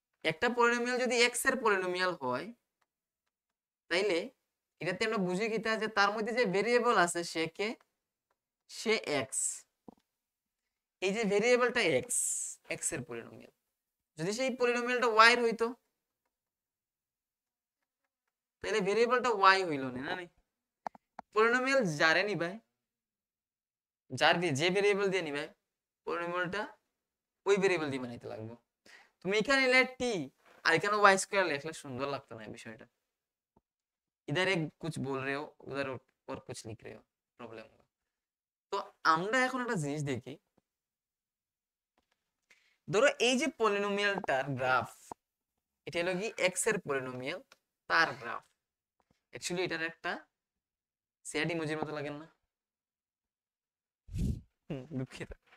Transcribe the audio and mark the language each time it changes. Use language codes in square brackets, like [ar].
[bn] একটা পলিনোমিয়াল যদি x এর পলিনোমিয়াল হয় তাইলে এটাতে আমরা বুঝি কিতা যে তার মধ্যে যে ভেরিয়েবল আছে সে কে, সে x, এই যে ভেরিয়েবলটা x, x এর পলিনোমিয়াল, যদি সেই পলিনোমিয়ালটা y এর হইতো তাহলে ভেরিয়েবলটা y হইল না, না পলিনোমিয়াল যারে নিবাই, যার যে ভেরিয়েবল দিয়ে নিবাই পলিনোমিয়ালটা ওই ভেরিয়েবল দিয়ে বানাইতে লাগবে। তুমি এখানে নিলে t আর এখানে y স্কয়ার লিখলে সুন্দর লাগতো না বিষয়টা, [hi] इधर एक कुछ बोल रहे हो उधर और कुछ लिख रहे हो, प्रॉब्लम होगा। [bn] তো আমরা এখন একটা জিনিস দেখি, ধরো এই যে পলিনোমিয়ালটার গ্রাফ, এটা হলো কি x এর পলিনোমিয়াল, তার গ্রাফ, অ্যাকচুয়ালি এটার একটা স্যাড ইমোজির মতো লাগে না, দুঃখিত।